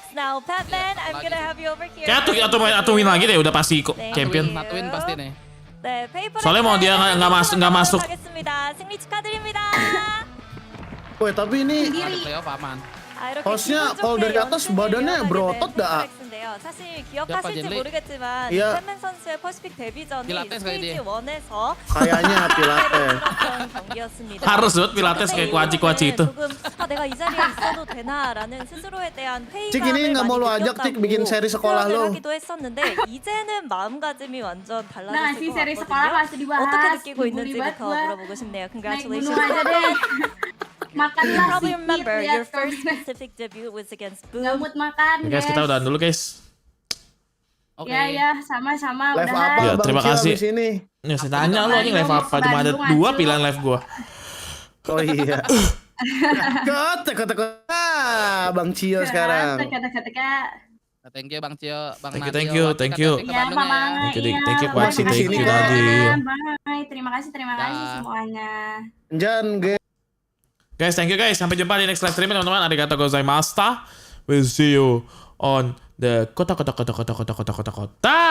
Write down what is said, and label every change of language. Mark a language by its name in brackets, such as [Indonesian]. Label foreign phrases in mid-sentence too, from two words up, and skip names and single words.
[Indonesian] Kayak atuh win lagi deh, udah pasti kok champion. Satu win pasti nih. Soalnya mau dia nggak masuk. Woi tapi ini Playoff aman. hostnya kalau dari atas badannya berotot dah. [Korean] 사실 기억하실지 모르겠지만 [Indonesian] iya. [Korean] 팬맨 선수의 퍼시픽 데뷔 전이 필라테스 스테이지 가야 1에서 [Indonesian] kayaknya Pilates. [Korean] 경기였습니다. [Indonesian] Harus buat Pilates kayak kuaci itu. [Korean] 조금 내가 이 자리에 있어도 되나라는 스스로에 대한 [Indonesian] Cik ini nggak mau lu ajak Cik bikin seri sekolah lu. [Korean] 하기도 했었는데 이제는 마음가짐이 완전 [Indonesian] Nah, [Korean] 달라졌을 [Indonesian] si [Korean] 것 [Indonesian] seri sekolah [Korean] 같거든요. [Indonesian] masih dibahas. [Korean] 어떻게 느끼고 있는지부터 [Indonesian] gua. [Korean] 물어보고 싶네요. [Indonesian] Naik gunung [English] Congratulations. [Indonesian] aja deh. Makan [English] You [Indonesian] nasi, [English] probably remember [Indonesian] lihat [English] your first [Indonesian] komen. [English] specific debut was against [Indonesian] Nggak Boom. mood makan, Guys, kita udahan dulu guys. Oke. Ya, sama-sama. Live Udahan. apa Ya, Bang terima Cio kasih. abis ini? Ya, saya tanya lu anjing live apa? Cuma ada 2 pilihan live gua. Oh iya. Kata. Bang Cio sekarang. Teka. [English] Thank you Bang Cio, Bang Thank you, Nadil. thank you, thank you. [Indonesian] Ke Ya, Bandung Mama. [English] Thank you, [Indonesian] Iya. [English] thank you, Kwaci, [Indonesian] Masih di [English] thank [Indonesian] sini, [English] you, [Indonesian] kan? [English] Nadil. [Indonesian] Bye. Terima kasih semuanya. Jan, [English] Guys, thank you guys. [Indonesian] Sampai jumpa di [English] next live stream [Indonesian] teman-teman. [Japanese] Arigatou gozaimashita. [English] We'll see you on the kota.